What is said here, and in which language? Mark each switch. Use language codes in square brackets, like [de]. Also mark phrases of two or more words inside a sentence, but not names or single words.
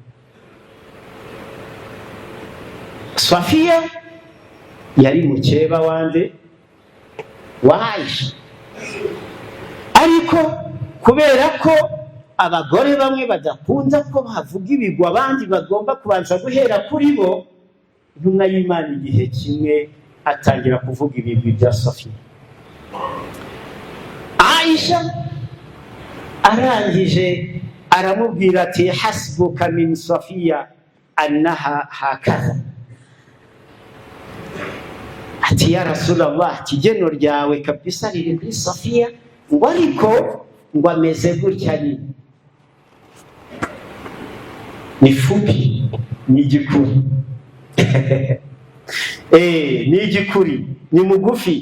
[rw] Safiya yari mukeba wande wa Aisha, ariko kubera ko abagore bamwe badakunda ko bavuga ibigwa abandi bagomba kubanza guhera kuri bo, intumwa y'Imana igihe kimwe atangira kuvuga ibigwi bya Safiya. Aisha arangije aramubwira ati [ar] حسبك من صفية أنها كذا, [rw] ati [ar] يا رسول الله, [rw] kigeno ryawe kabisa riri kuri Safiya, ngo ariko ngo ameze gutya. Ni fupi, ni igikuri ni igikuri, ni mugufi.